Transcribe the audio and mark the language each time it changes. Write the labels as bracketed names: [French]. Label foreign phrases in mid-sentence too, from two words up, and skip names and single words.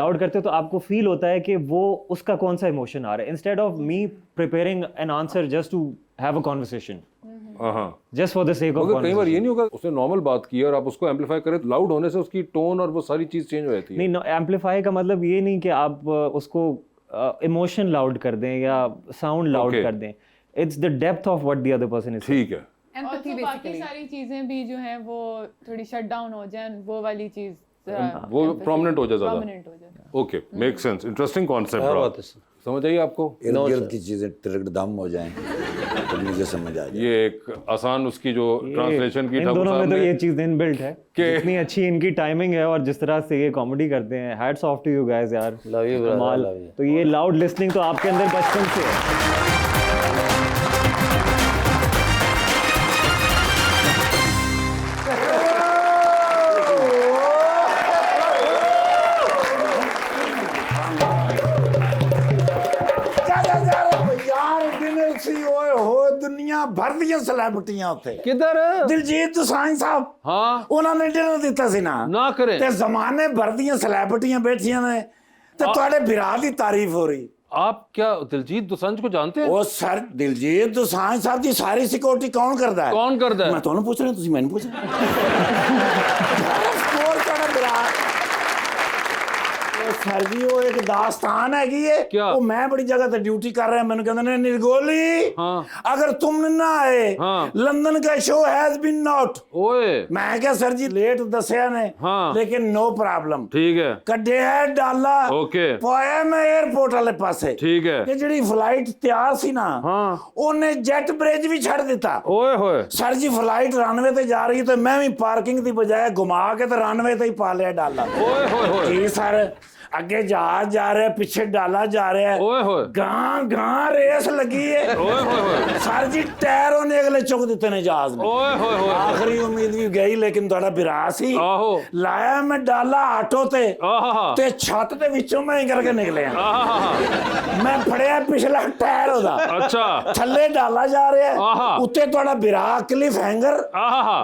[Hindi] लाउड करते हो तो आपको फील होता है कि वो उसका कौन सा इमोशन आ रहा है, [English] instead of me preparing an answer just to have a conversation, [Hindi] हाँ, [English] just for the sake of [Hindi] मगर कई बार ये नहीं होगा उसने नॉर्मल बात की और आप उसको एम्पलीफाई करें, लाउड होने से उसकी टोन और वो सारी चीज चेंज हो जाती है। नहीं, एम्पलीफाई का मतलब ये नहीं कि आप उसको इमोशन लाउड कर दें या साउंड लाउड [English] Okay. [Hindi] कर दें, [English] it's the depth of what the other person is. [Hindi] ठीक है। [English] Empathy [Hindi] Also, बाकी [English] basically. [Hindi] सारी चीजें भी जो हैं वो थोड़ी [English] shut down [Hindi] हो जाएं, वो वाली चीज वो prominent हो जाए ज़्यादा। prominent हो जाए। [English] okay, make sense, interesting concept. [Hindi] क्या बात है सर। समझ आई आपको? इर्द गिर्द की चीजें तिरकदम हो जाएं तो मुझे समझ आ जाए। ये एक आसान उसकी जो ट्रांसलेशन की इन ठाकुर दोनों साहब में तो ने- ये चीज इनबिल्ट है कि- इतनी अच्छी इनकी टाइमिंग है और जिस तरह से ये कॉमेडी करते हैं, [English] hats off to you guys [Hindi] यार। [English] Love you, brother, [Hindi] कमाल। [English] love you. [Hindi] तो ये लाउड लिसनिंग तो आपके अंदर बचपन से है। [Punjabi] ਯਾਰ ਡਿਨਰ ਸੀ ਓਏ ਹੋ ਦੁਨੀਆ ਭਰ ਦੀਆਂ ਸੈਲੈਬ੍ਰਿਟੀਆਂ ਉੱਥੇ [Hindi] किधर? [Punjabi] ਦਿਲਜੀਤ ਦੋਸਾਂਝ ਸਾਹਿਬ [Hindi] हाँ, [Punjabi] ਉਹਨਾਂ ਨੇ ਡਿਨਰ ਦਿੱਤਾ ਸੀ ਨਾ [Hindi] ना करें। [Punjabi] ਤੇ ਜ਼ਮਾਨੇ ਭਰ ਦੀਆਂ ਸੈਲੈਬ੍ਰਿਟੀਆਂ ਬੈਠੀਆਂ ਨੇ ਤੇ ਤੁਹਾਡੇ ਵਿਰਾਹ ਦੀ ਤਾਰੀਫ ਹੋ ਰਹੀ [Hindi] आप क्या दिलजीत दोसांझ को जानते हैं? [Punjabi] ਉਹ ਸਰ ਦਿਲਜੀਤ ਦੋਸਾਂਝ ਸਾਹਿਬ ਦੀ ਸਾਰੀ ਸਿਕਿਉਰਿਟੀ ਕੌਣ ਕਰਦਾ ਹੈ [Hindi] कौन करता [Punjabi] ਮੈਂ [Hindi] है? [Punjabi] ਤੁਹਾਨੂੰ ਪੁੱਛ ਰਿਹਾ ਤੁਸੀਂ ਮੈਨੂੰ ਪੁੱਛ ਰਹੇ ਸਕੋਰ ਤੁਹਾਡਾ ਵਿਰਾਹ ਸਰ ਜੀ ਉਹ ਇੱਕ ਦਾਸਤਾਨ ਹੈਗੀ ਏ ਕਿਆ? ਉਹ ਮੈਂ ਬੜੀ ਜਗ੍ਹਾ ਤੇ ਡਿਊਟੀ ਕਰ ਰਿਹਾ ਮੈਨੂੰ ਕਹਿੰਦੇ ਨੇ ਨਿਰਗੋਲੀ [Hindi] हाँ, अगर तुम ना आए हाँ। लंदन का शो [English] has been not [Hindi] ओए, [Punjabi] ਮੈਂ ਕਿਆ ਸਰ ਜੀ ਲੇਟ ਦੱਸਿਆ ਨੇ [Hindi] हाँ। लेकिन [English] no problem [Hindi] ठीक है, [Punjabi] ਕੱਢੇ ਹੈ ਡਾਲਾ [Hindi] ओके, [Punjabi] ਪਾਇਆ ਮੈਂ 에어ਪੋਰਟ ਵਾਲੇ ਪਾਸੇ [Hindi] ठीक है, [Punjabi] ਇਹ ਜਿਹੜੀ ਫਲਾਈਟ ਤਿਆਰ ਸੀ ਨਾ [Hindi] हाँ, [Punjabi] ਉਹਨੇ ਜੈਟ ਬ੍ਰਿਜ ਵੀ ਛੱਡ ਦਿੱਤਾ [Hindi] ओए होए, [Punjabi] ਸਰ ਜੀ ਫਲਾਈਟ ਰਨਵੇ ਤੇ ਜਾ ਰਹੀ ਤੇ ਮੈਂ ਵੀ ਪਾਰਕਿੰਗ ਦੀ ਬਜਾਏ ਘੁਮਾ ਕੇ ਤੇ ਰਨਵੇ ਤੇ ਹੀ ਪਾ ਲਿਆ ਡਾਲਾ [Hindi] ओए होए होए, [Punjabi] ਜੀ ਸਰ ਅੱਗੇ ਜਹਾਜ਼ ਜਾ ਰਿਹਾ ਪਿੱਛੇ ਡਾਲਾ ਜਾ ਰਿਹਾ [Hindi] ओए होए, [Punjabi] ਗਾਂ ਗਾਂ ਰੇਸ ਲੱਗੀ ਏ [Hindi] ओए होए होए, [Punjabi] ਸਰ ਜੀ ਟਾਇਰ ਉਹਨੇ ਅਗਲੇ ਚੁੱਕ ਦਿੱਤੇ ਨੇ ਜਹਾਜ਼ ਨੇ [Hindi] ओए होए होए, [Punjabi] ਆਖਰੀ ਉਮੀਦ ਵੀ ਗਈ ਲੇਕਿਨ ਤੁਹਾਡਾ ਵਿਰਾਹ ਸੀ [Hindi] आहो, [Punjabi] ਲਾਇਆ ਮੈਂ ਡਾਲਾ ਆਟੋ ਤੇ [Hindi] आहा, [Punjabi] ਤੇ ਛੱਤ ਦੇ ਵਿੱਚੋਂ ਮੈਂ ਹੀ ਕਰਕੇ ਨਿਕਲਿਆ [Hindi] आहा, [Punjabi] ਮੈਂ ਫੜਿਆ ਪਿਛਲਾ ਟਾਇਰ ਉਹਦਾ [Hindi] अच्छा, [Punjabi] ਥੱਲੇ ਡਾਲਾ ਜਾ ਰਿਹਾ ਆਹਾ। ਉੱਤੇ ਤੁਹਾਡਾ ਵਿਰਾਹ ਕਲਿਫ ਹੈਂਗਰ [Hindi] आहा,